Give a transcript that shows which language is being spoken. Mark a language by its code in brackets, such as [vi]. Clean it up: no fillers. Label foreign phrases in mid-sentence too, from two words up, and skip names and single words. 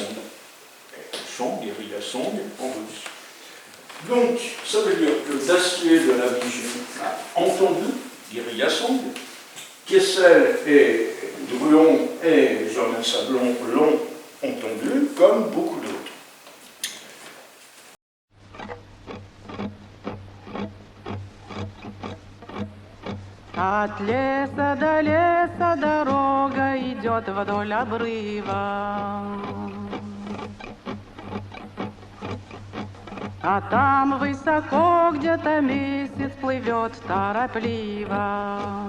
[fr] Elle chante Guérilla Song en russe. Donc, ça veut dire que Dacier de la Vigie a entendu Guérilla Song, Kessel et Druon et Germain Sablon l'ont entendu, comme beaucoup d'autres. [ru] От леса до леса дорога идет вдоль обрыва. А там высоко где-то месяц плывет торопливо.